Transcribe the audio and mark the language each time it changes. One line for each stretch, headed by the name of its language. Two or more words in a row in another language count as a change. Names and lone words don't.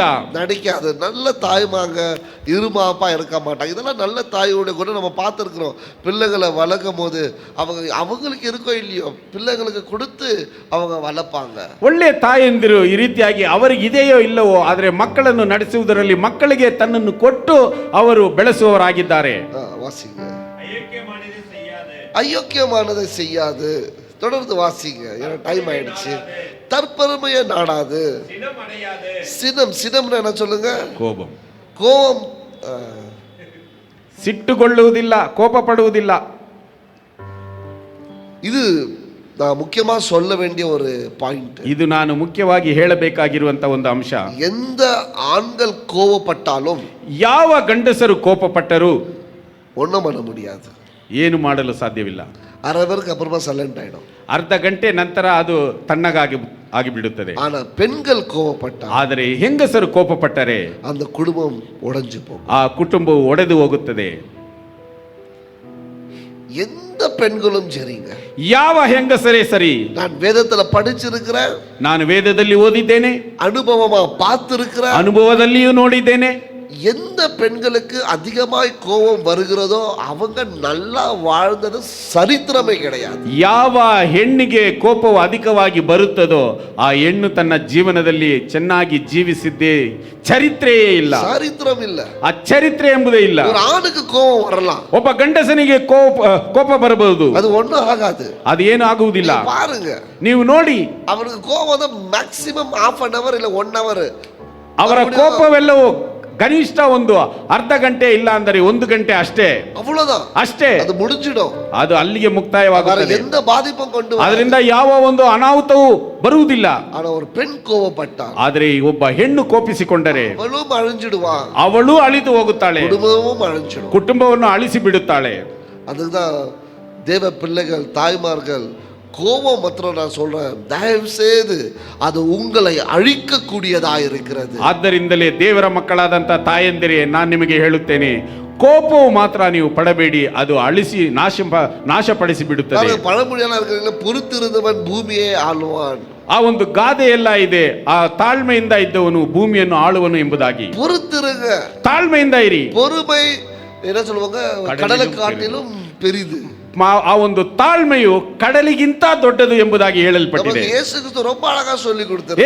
Tamil: நடிக்காது. நல்ல தாய்மாங்க இருமாப்பா இருக்க மாட்டாங்க. இதெல்லாம் நல்ல தாயோட கூட நம்ம பார்த்துருக்குறோம். பிள்ளைகளை வளர்க்கும் போது அவங்களுக்கு இருக்கோ இல்லையோ, பிள்ளைங்களுக்கு கொடுத்து அவங்க வளர்ப்பாங்க.
Kannada: ಒಳ್ಳೆಯ ತಾಯಂದಿರು ಈ ರೀತಿಯಾಗಿ ಅವರಿಗೆ ಇದೆಯೋ ಇಲ್ಲವೋ, ಆದರೆ ಮಕ್ಕಳನ್ನು ನಡೆಸುವುದರಲ್ಲಿ ಮಕ್ಕಳಿಗೆ ತನ್ನನ್ನು ಕೊಟ್ಟು ಅವರು ಬೆಳೆಸುವವರಾಗಿದ್ದಾರೆ.
Tamil: வாசிங்க, ஐயோக்கியமானதை செய்யாது. தொடர்ந்து வாசிங்க, ஏன்னா டைம் ஆயிடுச்சு. தற்பெருமையை நாடாது, சினம் என்ன சொல்லுங்க? கோபம்.
Kannada: ಸಿಟ್ಟುಗೊಳ್ಳುವುದಿಲ್ಲ, ಕೋಪ ಪಡುವುದಿಲ್ಲ.
Tamil: இது நான் முக்கியமா சொல்ல வேண்டிய ஒரு பாயிண்ட்.
Kannada: ಇದು ನಾನು ಮುಖ್ಯವಾಗಿ ಹೇಳಬೇಕಾಗಿರುವಂತ ಒಂದು ಅಂಶ.
Tamil: எந்த ஆண்கள் கோபப்பட்டாலும்,
Kannada: ಯಾವ ಗಂಡಸರು ಕೋಪಪಟ್ಟರು
Tamil: ஒண்ணும் பண்ண முடியாது.
Kannada: ಏನು ಮಾಡಲು ಸಾಧ್ಯವಿಲ್ಲ.
Tamil: அரை பேருக்கு அப்புறமா சைலண்ட் ஆயிடும்.
Kannada: ಅರ್ಧ ಗಂಟೆ ನಂತರ ಅದು ತಣ್ಣಗಾಗಿ ಆಗಿಬಿಡುತ್ತದೆ.
Tamil: ஆனா பெண்கள் கோவப்பட்டா,
Kannada: ಆದರೆ ಹೆಂಗಸರು ಕೋಪಪಟ್ಟರೆ
Tamil: அந்த குடும்பம் உடைஞ்சு போகும்.
Kannada: ಆ ಕುಟುಂಬವು ಒಡೆದು ಹೋಗುತ್ತದೆ.
Tamil: எந்த பெண்களும் சரிங்க,
Kannada: ಯಾವ ಹೆಂಗಸರೇ ಸರಿ,
Tamil: நான் வேதத்துல படிச்சிருக்கிறேன்,
Kannada: ನಾನು ವೇದದಲ್ಲಿ ಓದಿದ್ದೇನೆ,
Tamil: அனுபவமா பார்த்திருக்கிறேன்,
Kannada: ಅನುಭವದಲ್ಲಿಯೂ ನೋಡಿದ್ದೇನೆ.
Tamil: எந்த பெண்களுக்கு அதிகமாய் கோபம் வருகிறதோ அவங்க நல்லா வாழ்ந்தது சரித்திரமே கிடையாது.
Kannada: ಯಾವ ಹೆಣ್ಣಿಗೆ ಕೋಪವು ಅಧಿಕವಾಗಿ ಬರುತ್ತದೋ ಆ ಹೆಣ್ಣು ತನ್ನ ಜೀವನದಲ್ಲಿ ಚೆನ್ನಾಗಿ ಜೀವಿಸಿದ್ದೇ ಚರಿತ್ರೆಯೇ ಇಲ್ಲ,
Tamil: சரித்திரம் இல்ல.
Kannada: ಆ ಚರಿತ್ರೆ ಎಂಬುದೇ ಇಲ್ಲ.
Tamil: ஒரு ஆணுக்கு கோபம் வரலாம்,
Kannada: ಒಬ್ಬ ಗಂಡಸನಿಗೆ ಕೋಪ ಬರಬಹುದು,
Tamil: அது ஒண்ணும் ஆகாது.
Kannada: ಅದು ಏನು ಆಗುವುದಿಲ್ಲ.
Tamil: பாருங்க,
Kannada: ನೀವು ನೋಡಿ
Tamil: அவனுக்கு கோபம் மேக்சிமம்
English: half an hour
Tamil: இல்ல 1 hour.
Kannada: ಅವರ ಕೋಪವೆಲ್ಲವೂ ಕನಿಷ್ಠ ಒಂದು ಅರ್ಧ ಗಂಟೆ ಇಲ್ಲ ಅಂದರೆ 1 ಗಂಟೆ ಅಷ್ಟೇ,
Tamil: அவ்வளவுதான்,
Kannada: ಅಷ್ಟೇ,
Tamil: அது முடிஞ்சிடும்.
Kannada: ಅದು ಅಲ್ಲಿಗೆ ಮುಕ್ತಾಯವಾಗುತ್ತದೆ.
Tamil: எந்த பாதிப்பும் கொண்டு வராது.
Kannada: ಅದರಿಂದ ಯಾವ ಒಂದು ಅನಾಹುತವೂ ಬರುವುದಿಲ್ಲ.
Tamil: ஆனா ஒரு பெண் கோபப்பட்டாள்,
Kannada: ಆದರೆ ಒಬ್ಬ ಹೆಣ್ಣು ಕೋಪಿಸಿಕೊಂಡರೆ
Tamil: அவளும் அழிஞ்சிடுவா,
Kannada: ಅವಳು ಅಳಿದು ಹೋಗುತ್ತಾಳೆ,
Tamil: குடும்பமும் அழிஞ்சிடும்,
Kannada: ಕುಟುಂಬವನ್ನು ಅಳಿಸಿ ಬಿಡುತ್ತಾಳೆ.
Tamil: அதுதான் தேவ பிள்ளைகள், தாய்மார்கள், கோபம் மாத்திரம் நான் சொல்றேன், தயவு செய்து அது உங்களை அழிக்கக்கூடியதா இருக்கிறது.
Kannada: ಆದ್ದರಿಂದಲೇ ದೇವರ ಮಕ್ಕಳಾದಂಥ ತಾಯಂದಿರೇ ನಾನು ನಿಮಗೆ ಹೇಳುತ್ತೇನೆ, ಕೋಪವು ಮಾತ್ರ ನೀವು ಪಡಬೇಡಿ, ಅದು ಅಳಿಸಿ ನಾಶಪಡಿಸಿ ಬಿಡುತ್ತದೆ.
Tamil: பழமொழியெல்லாம் இருக்கிற பொறுத்திருந்தவன் பூமியே ஆளுவான்.
Kannada: ಆ ಒಂದು ಗಾದೆ ಎಲ್ಲ ಇದೆ, ಆ ತಾಳ್ಮೆಯಿಂದ ಇದ್ದವನು ಭೂಮಿಯನ್ನು ಆಳುವನು ಎಂಬುದಾಗಿ.
Tamil: பொறுத்திருங்க,
Kannada: ತಾಳ್ಮೆಯಿಂದ ಇರಿ.
Tamil: பொறுமை என்ன சொல்லுவாங்க, கடலை காட்டிலும் பெரிது.
Kannada: ಆ ಒಂದು ತಾಳ್ಮೆಯು ಕಡಲಿಗಿಂತ ದೊಡ್ಡದು ಎಂಬುದಾಗಿ ಹೇಳಲ್ಪಟ್ಟಿದೆ.
Tamil: ಯೇಸು ಕ್ರಿಸ್ತ ரொம்ப ಅழகಾ சொல்லி கொடுத்தார்.